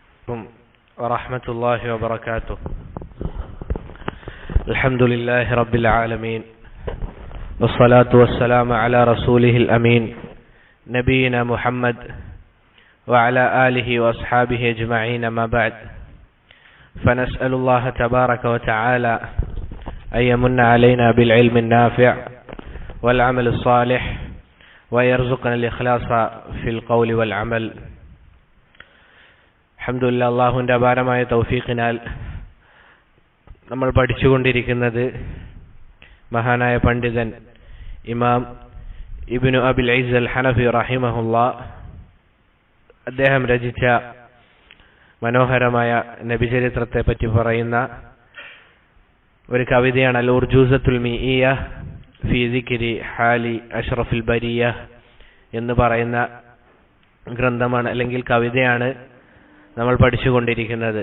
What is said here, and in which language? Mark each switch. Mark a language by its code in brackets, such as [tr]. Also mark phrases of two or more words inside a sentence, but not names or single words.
[ar] عليكم ورحمة الله وبركاته. الحمد لله رب العالمين والصلاة والسلام على رسوله الأمين نبينا محمد وعلى آله وأصحابه أجمعين. ما بعد، فنسأل الله تبارك وتعالى أن يمن علينا بالعلم النافع والعمل الصالح ويرزقنا الإخلاص في القول والعمل. [ml] അൽഹംദുലില്ലാഹ്, അല്ലാഹുവിൻ്റെ അപാരമായ തൗഫീഖിനാൽ നമ്മൾ പഠിച്ചുകൊണ്ടിരിക്കുന്നത് മഹാനായ പണ്ഡിതൻ ഇമാം ഇബ്നു അബിൽ ഇസ്സ് അൽ ഹനഫി റഹിമഹുല്ലാഹ് അദ്ദേഹം രചിച്ച മനോഹരമായ നബിചരിത്രത്തെ പറ്റി പറയുന്ന ഒരു കവിതയാണ് അൽ ഉർജൂസത്തുൽ മീഇയ്യ ഫീ ദിക്രി ഹാലി അഷ്റഫുൽ ബരിയ എന്ന് പറയുന്ന ഗ്രന്ഥമാണ്, അല്ലെങ്കിൽ കവിതയാണ് നമ്മൾ പഠിച്ചുകൊണ്ടിരിക്കുന്നത്.